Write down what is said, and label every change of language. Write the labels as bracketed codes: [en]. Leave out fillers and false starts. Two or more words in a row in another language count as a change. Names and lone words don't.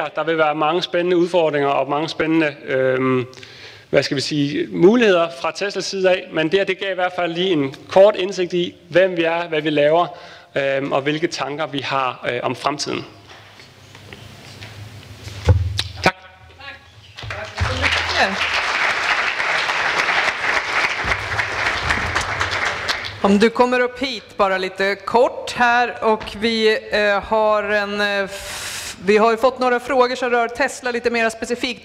[da] Der vil være mange spændende udfordringer og mange spændende muligheder fra Teslas side af. Men det gav i hvert fald lige en kort indsigt i, hvem vi er, hvad vi laver og hvilke tanker vi har om fremtiden. Tak. [sv] Om du kommer upp hit bara lite kort här, och vi har ju fått några frågor som rör Tesla lite mer specifikt.